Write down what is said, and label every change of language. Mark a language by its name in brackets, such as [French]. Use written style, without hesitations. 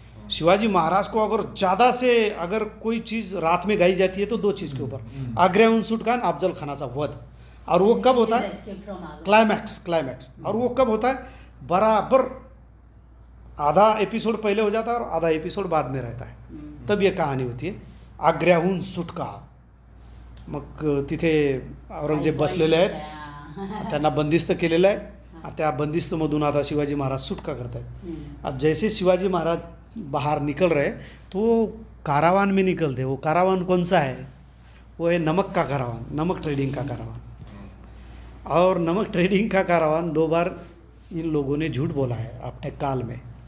[Hindi] शिवाजी महाराज को अगर ज़्यादा से अगर कोई चीज़ रात में गाई जाती है तो दो चीज़ के ऊपर, आग्र्याहून सुटका और [Marathi] अफजल खानाचा वध। [Hindi] और वो कब होता है? क्लाइमैक्स। और वो कब होता है? बराबर आधा एपिसोड पहले हो जाता है और आधा एपिसोड बाद में रहता है, तब ये कहानी होती है आग्र्याहून सुटका। [Marathi] मग तिथे औरंगजेब बसलेले आहेत, त्यांना बंदिस्त केलेलं आहे। त्या बंदिस्तमधून आता शिवाजी महाराज सुटका करत आहेत। [Hindi] अब जैसे शिवाजी महाराज बाहर निकल रहे तो कारावान में निकलते। वो कारावान कौन सा है? वो है नमक का कारावान, नमक ट्रेडिंग का कारावान। और नमक ट्रेडिंग का कारावान 2 बार इन लोगों ने झूठ बोला है अपने काल में।